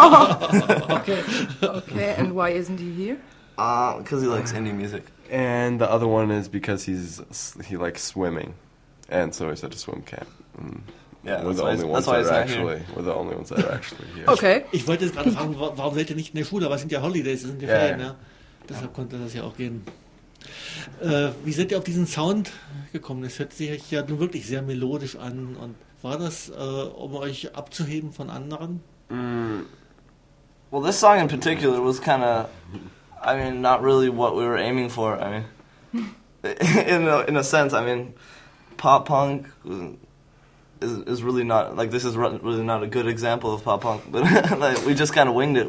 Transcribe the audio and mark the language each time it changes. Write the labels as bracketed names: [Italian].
[English] Okay, and why isn't he here? Because he likes indie music. And the other one is because he likes swimming. And so he's at a swim camp. Mm. Yeah, we're the only ones that are actually here. Okay. [German] Ich wollte jetzt gerade fragen, warum seid ihr nicht in der Schule? Aber es sind ja Holidays, es sind ja Ferien. Yeah. Ja. Deshalb konnte das ja auch gehen. Wie seid ihr auf diesen Sound gekommen? Es hört sich ja nun wirklich sehr melodisch an. Und war das, um euch abzuheben von anderen? [English] Well, this song in particular was kind of, I mean, not really what we were aiming for. I mean, in a sense, I mean, pop punk... Is really not like this is really not a good example of pop punk, but like we just kind of winged it.